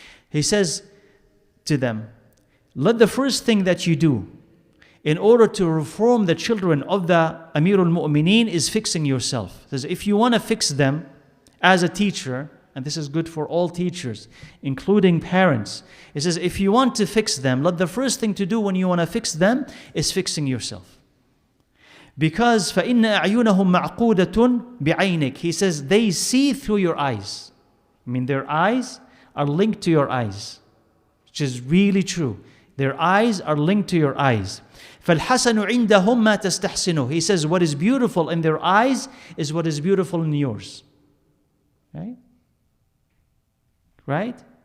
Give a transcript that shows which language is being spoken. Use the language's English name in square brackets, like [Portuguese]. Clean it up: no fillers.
[English] He says to them, let the first thing that you do in order to reform the children of the Amirul Mu'mineen is fixing yourself. He says, if you want to fix them as a teacher, and this is good for all teachers, including parents. He says, if you want to fix them, let the first thing to do when you want to fix them is fixing yourself. Because [Arabic] فَإِنَّ أَعْيُنَهُمْ مَعْقُودَةٌ بِعَيْنِكَ. [English] He says, they see through your eyes. I mean, their eyes are linked to your eyes, which is really true. Their eyes are linked to your eyes. [Arabic] فَالْحَسَنُ عِنْدَهُمْ مَا تَسْتَحْسِنُ. [English] He says, what is beautiful in their eyes is what is beautiful in yours. Right? Right?